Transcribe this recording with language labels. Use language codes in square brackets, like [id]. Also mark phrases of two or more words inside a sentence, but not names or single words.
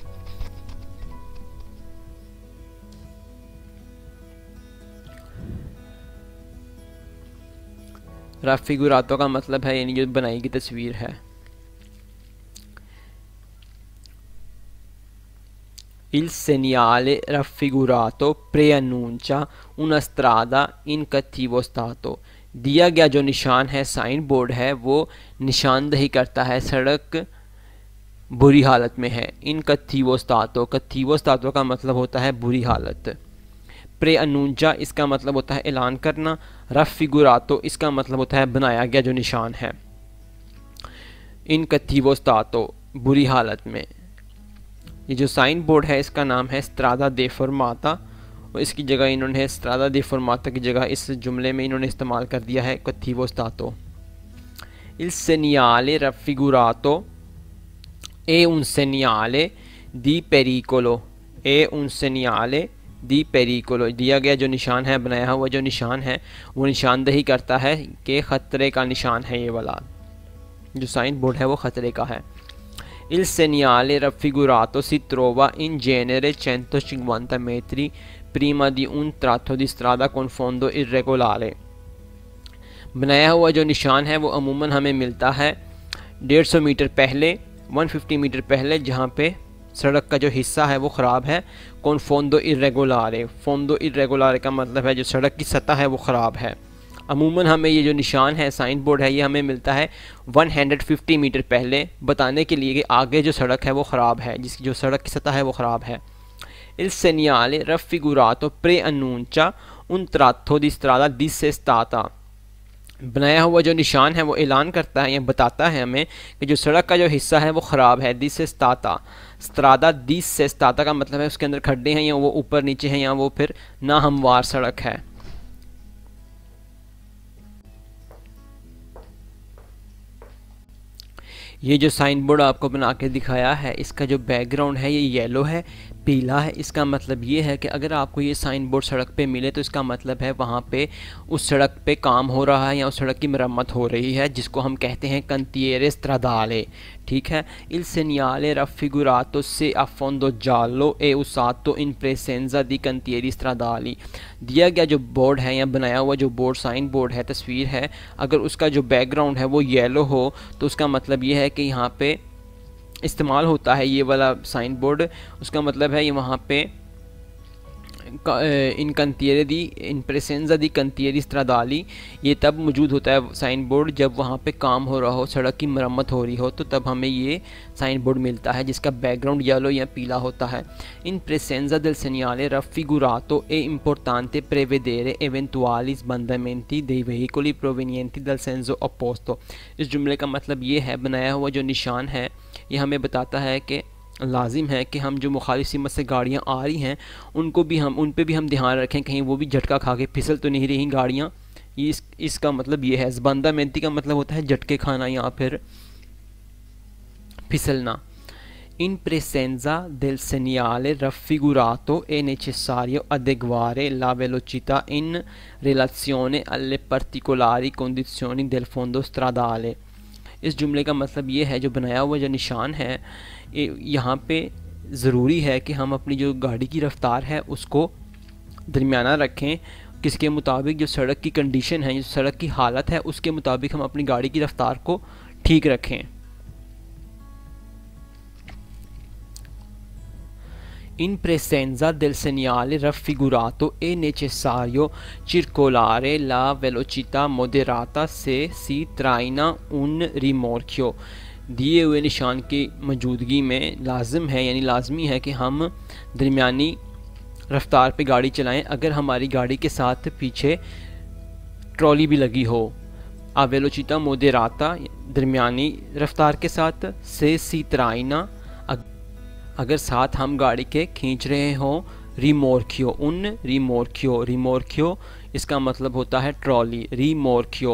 [hi] राफिगुरातो का मतलब है यानी जो बनाई गई तस्वीर है। [it] Il segnale raffigurato preannuncia una strada in cattivo stato। [hi] दिया गया जो निशान है, साइन बोर्ड है, वो निशानदही करता है सड़क बुरी हालत में है। [it] in cattivo stato [hi] का मतलब होता है बुरी हालत। [it] preannuncia [hi] इसका मतलब होता है ऐलान करना। रफिगुरातो इसका मतलब होता है बनाया गया जो निशान है। [it] in cattivo stato [hi] बुरी हालत में। ये जो साइन बोर्ड है इसका नाम है [it] strada deformata, [hi] और इसकी जगह इन्होंने [it] strada deformata [hi] की जगह इस जुमले में इन्होंने इस्तेमाल कर दिया है [it] cattivo stato. Il segnale raffigurato è un segnale di pericolo, è un segnale di pericolo। [hi] दिया गया जो निशान है, बनाया हुआ जो निशान है, वो निशानदही करता है कि ख़तरे का निशान है। ये वाला जो साइन बोर्ड है वो ख़तरे का है। [it] Il segnale raffigurato si trova in genere 150 metri prima di un tratto di strada con fondo irregolare। [hi] बनाया हुआ जो निशान है वो अमूमन हमें मिलता है 150 मीटर पहले, 150 मीटर पहले, जहाँ पे सड़क का जो हिस्सा है वो ख़राब है। [it] con fondo irregolare, fondo irregolare [hi] का मतलब है जो सड़क की सतह है वो ख़राब है। अमूमन हमें ये जो निशान है, साइन बोर्ड है, ये हमें मिलता है 150 मीटर पहले, बताने के लिए कि आगे जो सड़क है वो ख़राब है, जिसकी जो सड़क की सतह है वो ख़राब है। [it] Il segnale raffigurato preannuncia un tratto di strada dissestata। [hi] बनाया हुआ जो निशान है वो ऐलान करता है या बताता है हमें कि जो सड़क का जो हिस्सा है वो ख़राब है। [it] dissestata, strada dissestata [hi] का मतलब है उसके अंदर खड्डे हैं, या वो ऊपर नीचे हैं, या वो फिर ना हमवार सड़क है। ये जो साइन बोर्ड आपको बना के दिखाया है, इसका जो बैकग्राउंड है ये येलो है, पीला है। इसका मतलब ये है कि अगर आपको ये साइन बोर्ड सड़क पे मिले तो इसका मतलब है वहाँ पे उस सड़क पे काम हो रहा है या उस सड़क की मरम्मत हो रही है, जिसको हम कहते हैं [it] cantiere stradale। [hi] ठीक है। [it] Il segnale raffigurato se a fondo giallo è usato in presenza di cantieri stradali। [hi] दिया गया जो बोर्ड है या बनाया हुआ जो बोर्ड, साइन बोर्ड है, तस्वीर है, अगर उसका जो बैकग्राउंड है वो येलो हो तो उसका मतलब ये है कि यहाँ पे इस्तेमाल होता है ये वाला साइन बोर्ड। उसका मतलब है ये वहाँ पे [it] in cantiere di in presenza di cantieri stradali, [hi] ये तब मौजूद होता है साइन बोर्ड जब वहाँ पे काम हो रहा हो, सड़क की मरम्मत हो रही हो, तो तब हमें ये साइन बोर्ड मिलता है जिसका बैकग्राउंड येलो या पीला होता है। [it] इन presenza del segnale raffigurato è importante prevedere eventuali sbandamenti dei veicoli provenienti dal senso opposto। [hi] इस जुमले का मतलब ये है, बनाया हुआ जो निशान है ये हमें बताता है कि लाजिम है कि हम जो मुखालिफ सिमत से गाड़ियाँ आ रही हैं उन पे भी हम ध्यान रखें, कहीं वो भी झटका खा के फिसल तो नहीं रही गाड़ियाँ। इसका मतलब ये है। [it] sbandamenti [hi] का मतलब होता है झटके खाना या फिर फिसलना। [it] In presenza del segnale raffigurato è necessario adeguare la velocità in relazione alle particolari condizioni del fondo stradale। [hi] इस जुमले का मतलब ये है, जो बनाया हुआ जो निशान है यहाँ पे ज़रूरी है कि हम अपनी जो गाड़ी की रफ़्तार है उसको दरमियाना रखें, किसके मुताबिक जो सड़क की कंडीशन है, जो सड़क की हालत है, उसके मुताबिक हम अपनी गाड़ी की रफ़्तार को ठीक रखें। [it] In presenza del segnale raffigurato è necessario circolare la velocità moderata se si traina un rimorchio। [hi] दिए हुए निशान की मौजूदगी में लाजिम है, यानी लाजमी है कि हम दरमियानी रफ्तार पे गाड़ी चलाएं अगर हमारी गाड़ी के साथ पीछे ट्रॉली भी लगी हो। [it] a velocità moderata [hi] दरमियानी रफ्तार के साथ, [it] se si traina [hi] अगर साथ हम गाड़ी के खींच रहे हों, [it] rimorchio un rimorchio [hi] इसका मतलब होता है ट्रॉली, रिमोर्कियो।